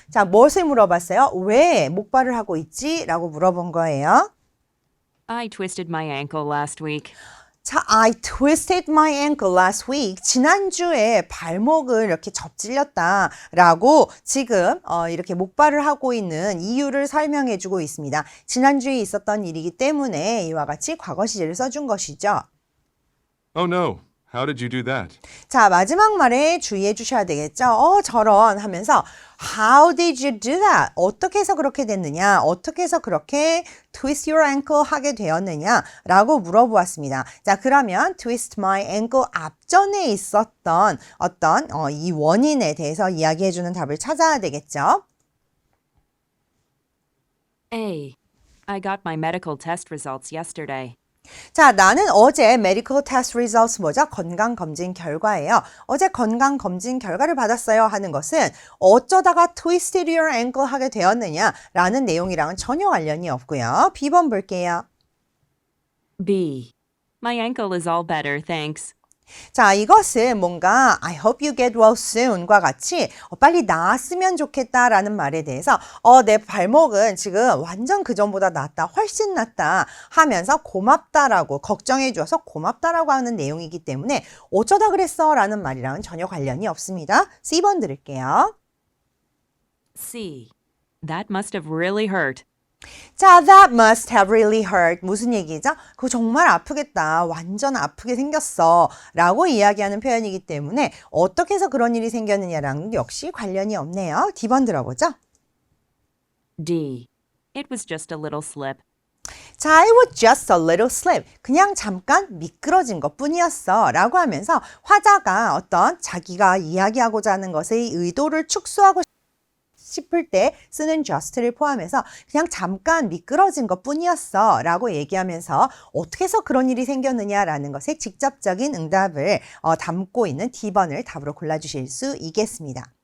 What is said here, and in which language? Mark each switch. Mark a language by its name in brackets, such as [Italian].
[Korean] 자, 무엇을 물어봤어요? 왜 목발을 하고 있지? 라고 물어본 거예요. [English] I twisted my ankle last week. 자, I twisted my ankle last week. [Korean] 지난주에 발목을 이렇게 접질렸다 라고 지금 이렇게 목발을 하고 있는 이유를 설명해 주고 있습니다. 지난주에 있었던 일이기 때문에 이와 같이 과거 시제를 써준 것이죠. [English] Oh no. How did you do that? [Korean] 자, 마지막 말에 주의해 주셔야 되겠죠. 저런 하면서 [English] How did you do that? [Korean] 어떻게 해서 그렇게 됐느냐? 어떻게 해서 그렇게 [English] twist your ankle [Korean] 하게 되었느냐? 라고 물어보았습니다. 자, 그러면 [English] twist my ankle [Korean] 앞전에 있었던 어떤 이 원인에 대해서 이야기해 주는 답을 찾아야 되겠죠. [English] A. I got my medical test results yesterday. [Korean] 자, 나는 어제 [English] medical test results [Korean] 뭐죠? 건강검진 결과예요. 어제 건강검진 결과를 받았어요 하는 것은 어쩌다가 [English] twisted your ankle [Korean] 하게 되었느냐 라는 내용이랑은 전혀 관련이 없고요. B번 볼게요. [English] B. My ankle is all better, thanks. [Korean] 자, 이것은 뭔가 [English] I hope you get well soon [Korean] 과 같이 빨리 나았으면 좋겠다라는 말에 대해서 내 발목은 지금 완전 그전보다 낫다, 훨씬 낫다 하면서 고맙다라고 걱정해 주어서 고맙다라고 하는 내용이기 때문에 어쩌다 그랬어 라는 말이랑은 전혀 관련이 없습니다. C번 들을게요. [English] C. That must have really hurt. 자, that must have really hurt. [Korean] 무슨 얘기죠? 그거 정말 아프겠다. 완전 아프게 생겼어. 라고 이야기하는 표현이기 때문에 어떻게 해서 그런 일이 생겼느냐랑 역시 관련이 없네요. D번 들어보죠. [English] D. It was just a little slip. 자, it was just a little slip. [Korean] 그냥 잠깐 미끄러진 것 뿐이었어. 라고 하면서 화자가 어떤 자기가 이야기하고자 하는 것의 의도를 축소하고 싶을 때 쓰는 just를 포함해서 그냥 잠깐 미끄러진 것 뿐이었어 라고 얘기하면서 어떻게 해서 그런 일이 생겼느냐라는 것에 직접적인 응답을 담고 있는 D번을 답으로 골라주실 수 있겠습니다.